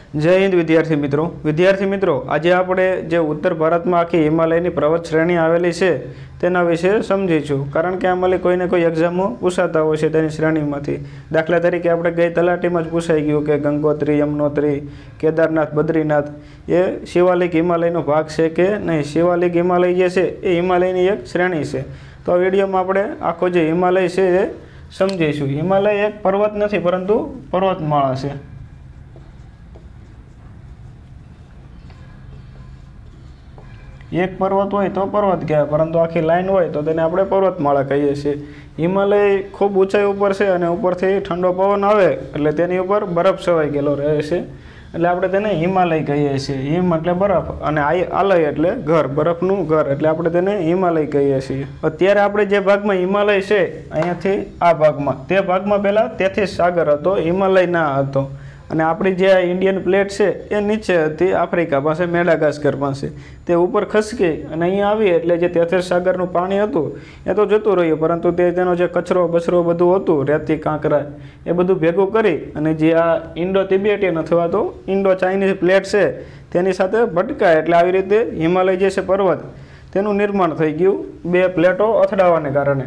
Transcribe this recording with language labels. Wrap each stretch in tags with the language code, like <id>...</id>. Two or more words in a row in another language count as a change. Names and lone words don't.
<gu>જય હિંદ વિદ્યાર્થી મિત્રો આજ આપણે જે ઉત્તર ભારતમાં આખી હિમાલયની પર્વત શ્રેણી આવેલી છે તેના વિશે સમજીશું કારણ કે આમાં કોઈને કોઈ એક્ઝામો પૂછાતા હોય છે તેની શ્રેણીમાંથી દાખલા તરીકે આપણે ગઈ તલાટીમાં જ પૂછાઈ ગયું કે ગંગોત્રી યમનોત્રી કેદારનાથ બદ્રીનાથ એ શિવાલિક હિમાલયનો ભાગ છે કે નહીં। શિવાલિક હિમાલય જે છે એ હિમાલયની એક શ્રેણી છે। તો આ વિડીયોમાં આપણે આખો જે હિમાલય છે એ સમજીશું। હિમાલય એક પર્વત નથી પરંતુ પર્વતમાળા છે। એક પર્વત હો તો પર્વત કહેવાય પરંતુ આખી લાઇન હો તો તેને આપણે પર્વતમાળા કહીએ છીએ। હિમાલય ખૂબ ઊંચાઈ ઉપર છે અને ઉપરથી ઠંડો પવન આવે એટલે તેની ઉપર બરફ છવાઈ ગયેલો રહે છે એટલે આપણે તેને હિમાલય કહીએ છીએ। હિમ એટલે બરફ અને આલય એટલે ઘર બરફનું ઘર એટલે આપણે તેને હિમાલય કહીએ છીએ। અત્યારે આપણે જે ભાગમાં હિમાલય છે અહીંયાથી આ ભાગમાં તે ભાગમાં પહેલા તેથી સાગર હતો હિમાલય ના હતો અને આપણી જે ઇન્ડિયન પ્લેટ છે એ નીચે હતી આફ્રિકા પાસે મેડાગાસ્કર પાસે તે ઉપર ખસકી અને અહીંયા આવી એટલે જે તેથેર સાગરનું પાણી હતું એ તો જતું રહ્યું પરંતુ તેનો જે કચરો બચરો બધું હતું રેતી કાંકરા એ બધું ભેગું કરી અને જે આ ઇન્ડો તિબેટિયન અથવા તો ઇન્ડો ચાઇનીઝ પ્લેટ છે તેની સાથે ભટકાય એટલે આવી રીતે હિમાલય જે છે પર્વત તેનું નિર્માણ થઈ ગયું બે પ્લેટો અથડાવાને કારણે।</gu>